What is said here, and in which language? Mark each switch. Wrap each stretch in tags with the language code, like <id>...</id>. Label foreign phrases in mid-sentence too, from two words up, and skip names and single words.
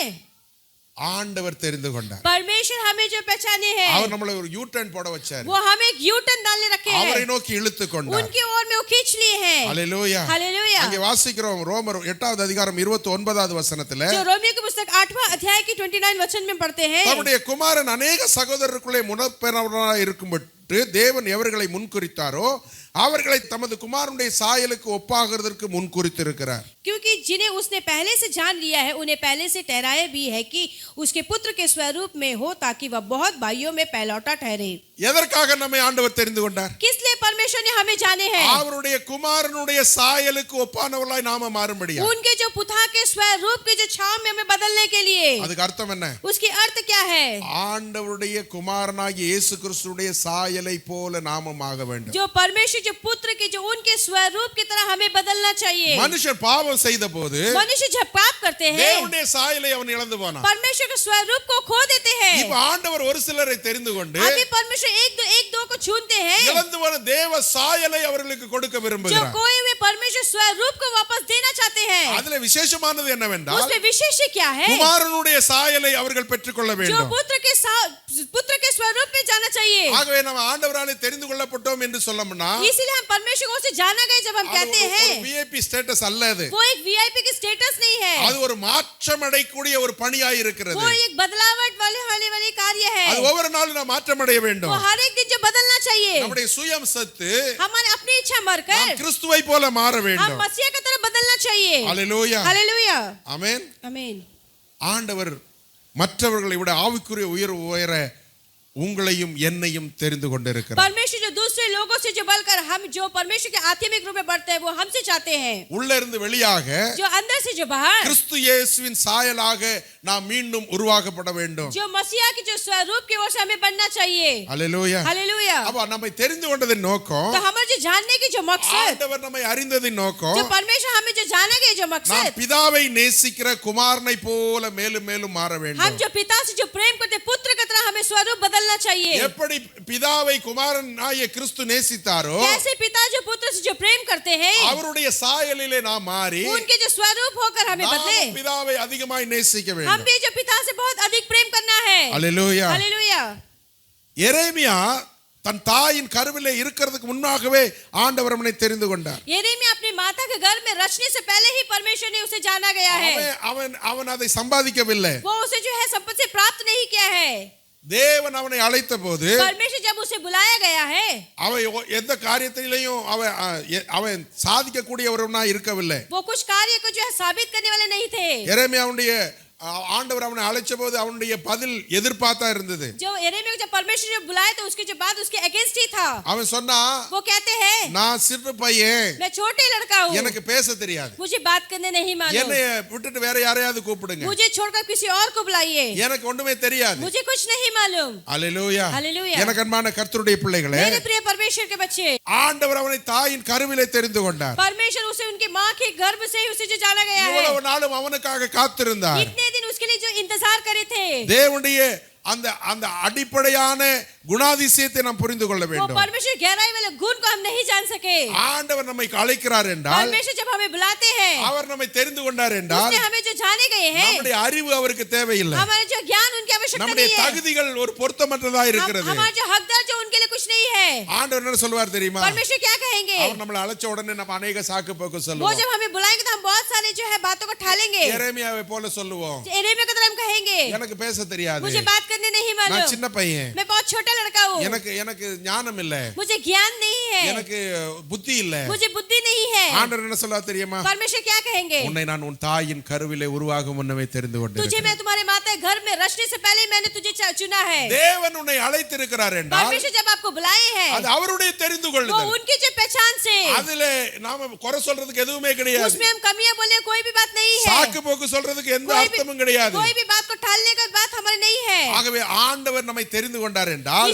<ta>ஆண்டவர் தெரிந்து கொண்டார்.</ta> <hi>परमेश्वर हमें जो पहचाने हैं</hi> <ta>அவர் நம்மள ஒரு</ta> <en>U turn</en> <ta>போட வச்சார்.</ta> <hi>वो हमें एक</hi> <en>U turn</en> <hi>डालने रखे हैं</hi> <ta>அவரை நோக்கி இழுத்து கொண்டார்.</ta> <hi>उनकी ओर में वो खींच लिए हैं</hi> <ta>அல்லேலூயா.</ta> <hi>हालेलुया</hi> <ta>அங்கே வாசிக்கிறோம் ரோமர் 8வது அதிகாரம் 29வது வசனத்திலே</ta> <hi>जो रोमियो की पुस्तक 8वां अध्याय की 29 वचन में पढ़ते हैं</hi> <ta>தம்முடைய குமாரன் अनेक சகோதரருக்குள்ளே முன்னப்பெறவராய் இருக்கும்பட்டு தேவன் எவர்களை முன்குறித்தாரோ அவர்களை தமது குமாரனுடைய சாயலுக்கு ஒப்பாகிறதற்கு முன்குறித்திருக்கிறார்.</ta> <hi>क्योंकि जिन्हें उसने पहले से जान लिया है उन्हें पहले से ठहराया भी है कि उसके पुत्र के स्वरूप में हो ताकि वह बहुत भाइयों में पहलौठा ठहरे.</hi> <ta>எதற்காக நம்மை ஆண்டவர் தெரிந்து கொண்டார்?</ta> <hi>किस लिए परमेश्वर ने हमें जाने हैं</hi> <ta>அவருடைய குமாரனுடைய சாயலுக்கு ஒப்பானவர்களாய் நாம மாறும்படியா.</ta> <hi>उनके जो पुत्र के स्वरूप के जो छाव में हमें बदलने के लिए.</hi> <ta>அதுக்கு அர்த்தம் என்ன?</ta> <hi>उसकी अर्थ क्या है?</hi> <ta>ஆண்டவருடைய குமாரனாகிய இயேசு கிறிஸ்துவுடைய சாயலை போல நாமும் ஆக வேண்டும்.</ta> <hi>जो परमेश्वर जो पुत्र के जो उनके स्वरूप की तरह हमें बदलना चाहिए.</hi> <ta>மனுஷன் பாவம் செய்த போது</ta> <hi>मनुष्य जब पाप करते हैं</hi> <ta>தேவனுடைய சாயலை அவன் இழந்து போனான்.</ta> <hi>परमेश्वर के स्वरूप को खो देते हैं.</hi> <ta>இப்ப ஆண்டவர் ஒரு சிலரை தெரிந்து கொண்டு</ta> <hi>अभी परमेश्वर एक दो को चुनते हैं</hi> <ta>இழந்து போன தேவ சாயலை அவர்களுக்கு கொடுக்க</ta> <hi>जो</hi> <ta>விரும்புகிறார்.</ta> <hi>कोई हुए परमेश्वर स्वरूप को वापस देना चाहते हैं.</hi> <ta>அதுல விசேஷமானது என்னவென்றால்</ta> <hi>उसमें विशेष क्या है?</hi> <ta>குமாரனுடைய சாயலை அவர்கள் பெற்றுக்கொள்ள</ta> <hi>जो</hi> <ta>வேண்டும்.</ta> <hi>पुत्र के स्वरूप में जाना चाहिए.</hi> <ta>ஆகவே நம்ம ஆண்டவராலே தெரிந்து கொள்ளப்பட்டோம் என்று சொல்லணும்னா</ta> <hi>इसीलिए हम परमेश्वर को से जाना गए जब हम कहते हैं</hi> <en>VIP status</en> <ta>அல்ல அது.</ta> <hi>वो एक वीआईपी की स्टेटस नहीं है.</hi> <ta>அது ஒரு மாற்றம் அடையக்கூடிய ஒரு பணியாய் இருக்கிறது.</ta> <hi>वो एक बदलावट वाले कार्य है.</hi> <ta>அது ஒவ்வொரு நாளும் நாம் மாற்றம் அடைய வேண்டும்.</ta> <hi>वो हर एक दिन जो बदलना चाहिए.</hi> <ta>நம்முடைய சுயம் சத்து</ta> <hi>हमारे अपनी इच्छा मरकर</hi> <ta>நாம் கிறிஸ்துவை போல மாற</ta> <hi>हम</hi> <ta>வேண்டும்.</ta> <hi>मसीह की तरह बदलना चाहिए.</hi> <ta>அல்லேலூயா.</ta> <hi>हालेलुया</hi> <ta>ஆமென்.</ta> <hi>आमीन.</hi> <ta>ஆண்டவர் மற்றவர்களை விட ஆவிக்குரிய உயர உங்களையும் என்னையும் தெரிந்து கொண்டிருக்கிறார்.</ta> <hi>परमेश्वर जो दूसरे लोगों से जो बढ़कर हम जो परमेश्वर के आत्मिक रूप में बढ़ते हैं वो हमसे चाहते हैं.</hi> <ta>உள்ள இருந்து வெளியாக</ta> <hi>जो अंदर से जो बाहर</hi> <ta>கிறிஸ்து இயேசுவின் சாயலாக நாம் மீண்டும் உருவாக்கப்பட வேண்டும்.</ta> <hi>जो मसीहा की जो स्वरूप की ओर से हमें बनना चाहिए.</hi> <ta>அல்லேலூயா.</ta> <hi>हालेलुया.</hi> <ta>அப்ப நம்மை தெரிந்து கொண்டதின் நோக்கம்</ta> <hi>तो हमारे जो जानने की जो मकसद</hi> <ta>ஆண்டவர் நம்மை அறிந்ததின் நோக்கம்</ta> <hi>जो परमेश्वर हमें जो जाना गया जो</hi> <ta>நாம்</ta> <hi>मकसद</hi> <ta>பிதாவை நேசிக்கிற குமாரனை போல மேலும் மேலும் மாற</ta> <hi>हम</hi> <ta>வேண்டும்.</ta> <hi>जो पिता से जो प्रेम करते पुत्र की तरह हमें स्वरूप बदलना चाहिए.</hi> <ta>எப்படி பிதாவை குமாரன் ஆகிய கிறிஸ்து நேசித்தாரோ</ta> <hi>कैसे पिता जो पुत्र से जो प्रेम करते हैं</hi> <ta>அவருடைய சாயலிலே நாம் மாறி</ta> <hi>उनके जो स्वरूप होकर हमें बदले</hi> <ta>நாமும் பிதாவை அதிகமாய் நேசிக்க</ta> <hi>हम</hi> <ta>வேண்டும்.</ta> <hi>भी जो पिता से बहुत अधिक प्रेम करना है.</hi> <ta>அல்லேலூயா.</ta> <hi>हालेलुया.</hi> <ta>எரேமியா தன் தாயின் கருவிலே இருக்கிறதுக்கு முன்னாகவே ஆண்டவர் அவனை தெரிந்து கொண்டார்.</ta> <hi>यिर्मयाह अपनी माता के गर्भ में रचने से पहले ही परमेश्वर ने उसे जाना गया है.</hi> <ta>அவன் அதை சம்பாதிக்கவில்லை.</ta> <hi>वो उसे जो है संपत्ति से प्राप्त नहीं किया है.</hi> <ta>தேவன் அவனை அழைத்த போது</ta> <hi>परमेश्वर जब उसे बुलाया गया है,</hi> <ta>அவன் எந்த காரியத்திலையும் அவன் சாதிக்க கூடியவனா இருக்கவில்லை.</ta> <hi>वो कुछ कार्य को जो है साबित करने वाले नहीं थे.</hi> <ta>எரேமியாவுடைய ஆண்டவர் அவனை அழைச்ச போது அவனுடைய பதில் எதிர்பார்த்தா இருந்தது.</ta> <hi>जो यिर्मयाह को जब परमेश्वर ने बुलाया तो उसके जो बाद उसके अगेंस्ट ही था.</hi> <ta>அவன் சொன்னா,</ta> <hi>वो कहते हैं,</hi> <ta>நான் சிறு பையன்,</ta> <hi>मैं छोटे लड़का हूँ,</hi> <ta>எனக்கு பேச தெரியாது,</ta> <hi>मुझे बात करने नहीं मालूम,</hi> <ta>என்னை விட்டுட்டு வேற யாரையாவது கூப்பிடுங்க,</ta> <hi>मुझे छोड़कर किसी और को बुलाइए,</hi> <ta>எனக்கு ஒண்ணுமே தெரியாது.</ta> <hi>मुझे कुछ नहीं मालूम.</hi> <ta>அல்லேலூயா.</ta> <hi>हालेलूया.</hi> <ta>எனக்கு அன்பான கர்த்தருடைய பிள்ளைகளே,</ta> <hi>मेरे प्रिय परमेश्वर के बच्चे,</hi> <ta>ஆண்டவர் அவனை தாயின் கருவிலே தெரிந்து கொண்டார்.</ta> <hi>परमेश्वर उसे उनके माँ के गर्भ से ही उसे जो जाना गया है,</hi> <ta>இவ்வளவு நாளும் அவனுக்காக காத்திருந்தார்.</ta> <hi>इतने दिन उसके लिए जो इंतजार करे थे.</hi> <ta>தேவனுடைய அந்த அடிப்படையான குணாதிசயத்தை நாம் புரிந்து கொள்ள</ta> <hi>वो</hi> <ta>வேண்டும்.</ta> <hi>परमेश्वर गहराई वाले गुण को हम नहीं जान सके.</hi> <ta>ஆண்டவர் நம்மை அழைக்கிறார் என்றால்,</ta> <hi>परमेश्वर जब हमें बुलाते हैं,</hi> <ta>அவர் நம்மை தெரிந்து கொண்டார் என்றால்,</ta> <hi>उसने हमें जो जाने गए हैं,</hi> <ta>நம்முடைய அறிவு அவருக்கு தேவையில்லை.</ta> <hi>हमारे जो ज्ञान उनकी आवश्यकता</hi> <ta>நம்முடைய</ta> <hi>नहीं है,</hi> <ta>தகுதிகள் ஒரு பொருத்தமற்றதா இருக்கிறது.</ta> <hi>हमारे जो हकदार जो उनके लिए कुछ नहीं है.</hi> <ta>ஆண்டவர் என்ன சொல்வார் தெரியுமா?</ta> <hi>परमेश्वर क्या कहेंगे?</hi> <ta>அவர் நம்மளை அழைச்ச உடனே நம்ம अनेक சாக்கு போக்கு</ta> <hi>वो</hi> <ta>சொல்லுவோம்.</ta> <hi>जब हमें बुलाएंगे तो हम बहुत सारे जो है बातों को ठालेंगे.</hi> <ta>எரேமியாவை போல சொல்லுவோம்,</ta> <hi>यिर्मयाह की तरह हम कहेंगे,</hi> <ta>எனக்கு பேச தெரியாது,</ta> <hi>मुझे बात करने नहीं</hi> <ta>நான்</ta> <hi>मालूम,</hi> <ta>சின்ன பையன்,</ta> <hi>मैं बहुत छोटा लड़का हूँ,</hi> <ta>எனக்கு ஞானம் இல்ல,</ta> <hi>मुझे ज्ञान नहीं है,</hi> <ta>எனக்கு புத்தி இல்ல.</ta> <hi>मुझे बुद्धि नहीं है.</hi> <ta>ஆண்டவர் என்ன சொல்வார் தெரியுமா?</ta> <hi>परमेश्वर क्या कहेंगे?</hi> <ta>உன்னை நான் உன் தாயின் கருவிலே உருவாகும் முன்னமே தெரிந்து</ta> <hi>तुझे</hi> <ta>கொண்டேன்.</ta> <hi>मैं तुम्हारे माता के घर में रचने से पहले मैंने तुझे चुना है.</hi> <ta>தேவன் உன்னை அழைத்திருக்கிறார் என்றால்</ta> <hi>परमेश्वर जब आपको बुलाए हैं,</hi> <ta>அது அவருடைய தெரிந்து</ta> <hi>वो</hi> <ta>கொள்ளுதல்.</ta> <hi>उनकी जो पहचान से,</hi> <ta>அதிலே நாம குறை சொல்றதுக்கு எதுவுமே கிடையாது.</ta> <hi>उसमें हम कमियां बोलने कोई भी बात नहीं है.</hi> <ta>சாக்கு போக்கு சொல்றதுக்கு எந்த</ta> <hi>कोई</hi> <ta>அர்த்தமும் கிடையாது.</ta> <hi>कोई भी बात को टालने का बात हमारी नहीं है.</hi> <ta>ஆகவே ஆண்டவர் நம்மை தெரிந்து கொண்டார் என்றால்,</ta>